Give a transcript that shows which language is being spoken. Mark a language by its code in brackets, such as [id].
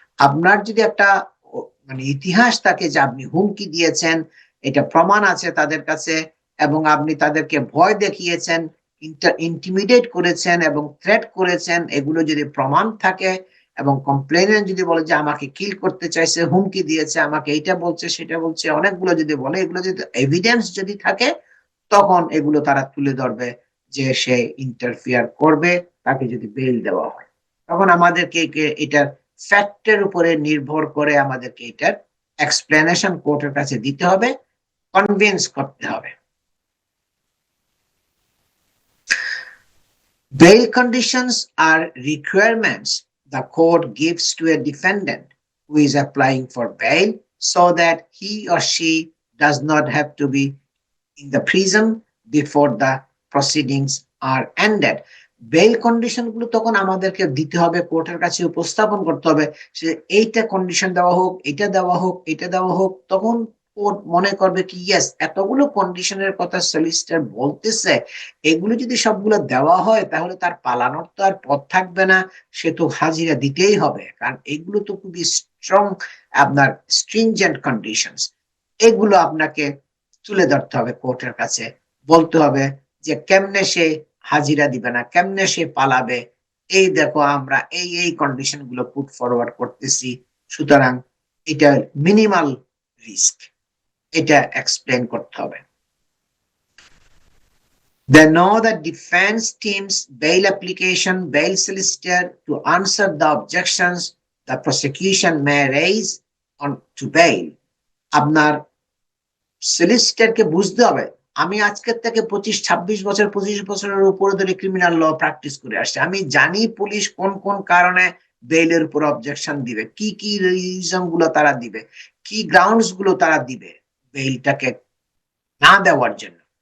[bn] আপনার যদি একটা মানে ইতিহাস থাকে যে আপনি হুমকি দিয়েছেন, এটা প্রমাণ আছে তাদের কাছে, এবং আপনি তাদেরকে ভয় দেখিয়েছেন, ইন্টিমিডেট করেছেন এবং থ্রেট করেছেন, এগুলো যদি প্রমাণ থাকে এবং কমপ্লেইনেন্ট যদি বলে যে আমাকে কিল করতে চাইছে, হুমকি দিয়েছে, আমাকে এইটা বলছে সেটা বলছে, অনেকগুলো যদি বলে, এগুলো যদি এভিডেন্স যদি থাকে তখন এগুলো তারা তুলে ধরবে যে সে ইন্টারফিয়ার করবে, তাকে যদি বেল দেওয়া হয়। তখন আমাদেরকে এটার ফ্যাক্টের উপরে নির্ভর করে আমাদেরকে এটার এক্সপ্লেনেশন কোর্টের কাছে দিতে হবে, কনভিন্স করতে হবে। [en] Bail conditions are requirements the court gives to a defendant who is applying for bail so that he or she does not have to be in the prison before the proceedings are ended. [bn] Bell condition গুলো তখন আমাদেরকে দিতে হবে, কোর্টের কাছে উপস্থাপন করতে হবে, সে এইটা কন্ডিশন দেওয়া হোক, এটা দেওয়া হোক, এটা দেওয়া হোক, তখন কোর্ট মনে করবে কি ইয়েস এতগুলো কন্ডিশনের কথা সলিসিটর বলতেছে, এগুলো যদি সবগুলো দেওয়া হয় তাহলে তার পালানোর তো আর পথ থাকবে না, সে তো হাজিরা দিতেই হবে, কারণ এগুলো তো খুবই স্ট্রং আপনার স্ট্রিনজেন্ট কন্ডিশনস। এগুলো আপনাকে তুলে ধরতে হবে কোর্টের কাছে, বলতে হবে যে কেমনে সে হাজিরা দিবে না, কেমনে সে পালাবে, এই দেখো আমরা এই এই কন্ডিশন গুলো পুট ফরওয়ার্ড করতেছি, সুতরাং এটা মিনিমাল রিস্ক, এটা এক্সপ্লেন করতে হবে। [en] They know that defense team's bail application, bail solicitor to answer the objections the prosecution may raise on to bail. [bn] আপনার সলিসিটরকে বুঝতে হবে, আমি আজকের থেকে 25-26 বছর 25 বছরের উপরে ধরে ক্রিমিনাল ল প্র্যাকটিস করে আসছি, আমি জানি পুলিশ কোন কোন কারণে বেইলের উপর অবজেকশন দিবে, কি কি রিজন গুলো তারা দিবে, কি গ্রাউন্ডস গুলো তারা দিবে বেইলটাকে না দেওয়ার জন্য।